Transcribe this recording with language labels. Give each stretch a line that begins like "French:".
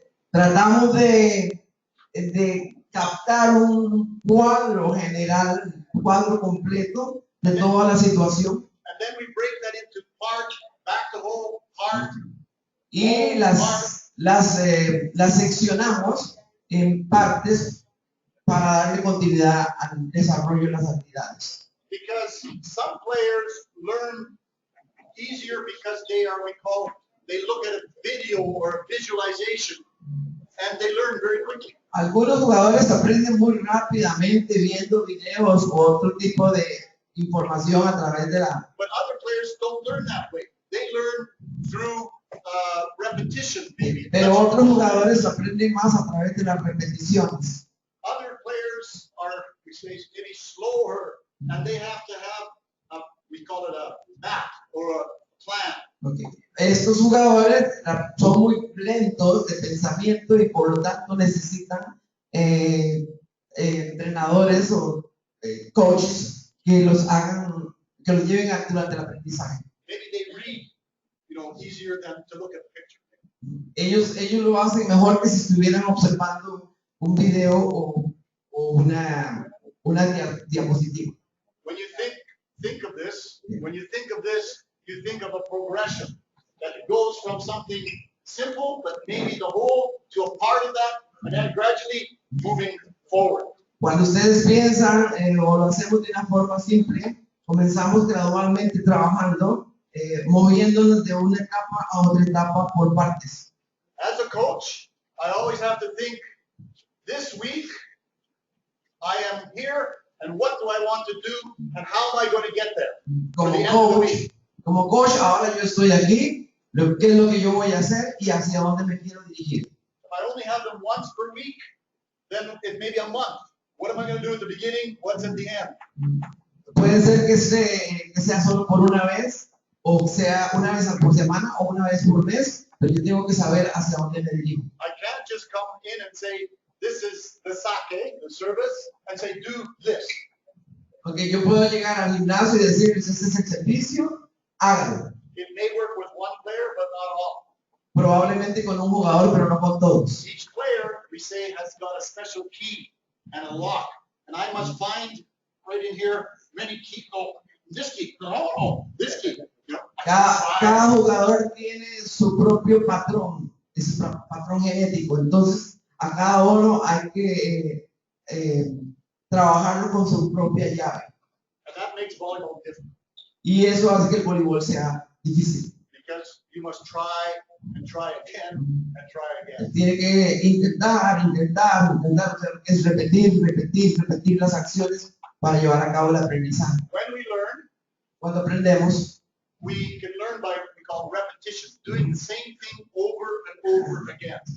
Spanish: tratamos de captar un cuadro general, un cuadro completo de toda la situación
English: and then we break that into part, back to whole, part.
Spanish: y las seccionamos en partes para darle continuidad al desarrollo de las habilidades.
English: Because some players learn easier because they look at a video or a visualization and they learn very quickly.
Spanish: Algunos jugadores aprenden muy rápidamente viendo videos o otro tipo de información a través de la...
English: But other players don't learn that way. They learn through repetition, maybe.
Spanish: Pero otros jugadores aprenden más a través de las repeticiones.
English: Other players are, we say, maybe slower, and they have to have, we call it a map or a plan. Okay.
Spanish: Estos jugadores son muy lentos de pensamiento y por lo tanto necesitan entrenadores o coaches que los hagan, que los lleven durante el aprendizaje.
English: Maybe they read, easier than to look at the picture.
Spanish: Ellos lo hacen mejor que si estuvieran observando un video o una diapositiva.
English: When you think of this, you think of a progression that goes from something simple, but maybe the whole, to a part of that, and then gradually moving forward.
Spanish: Cuando ustedes piensan o lo hacemos de una forma simple, comenzamos gradualmente trabajando, moviéndonos de una etapa a otra etapa por partes.
English: As a coach, I always have to think, this week, I am here, and what do I want to do, and how am I going to get there? For the end of the week.
Spanish: Como coach, ahora yo estoy aquí, qué es lo que yo voy a hacer y hacia dónde me quiero dirigir.
English: If I only have them once per week, then it may be a month. What am I going to do at the beginning? What's at the end?
Spanish: Puede ser que sea solo por una vez, o sea una vez por semana, o una vez por mes, pero yo tengo que saber hacia dónde me dirijo.
English: I can't just come in and say, this is the sake, the service, and say, do this.
Spanish: Porque yo puedo llegar al gimnasio y decirles, este es el servicio, hágalo.
English: It may work with one player, but not all.
Spanish: Probablemente con un jugador, pero no con todos.
English: Each player, we say, has got a special key and a lock. And I must find right in here many keys. Oh, this key. No, this key.
Spanish: Cada jugador tiene su propio patrón, es su patrón genético. Entonces, a cada uno hay que trabajarlo con su propia llave.
English: And that makes volleyball difficult.
Spanish: Y eso hace que el voleibol sea difícil.
English: Because you must try and try again and try again.
Spanish: Tiene que intentar, o sea, es repetir las acciones para llevar a cabo el aprendizaje.
English: When we learn,
Spanish: Cuando aprendemos,
English: we can learn by, we call repetition, doing the same thing over and over again.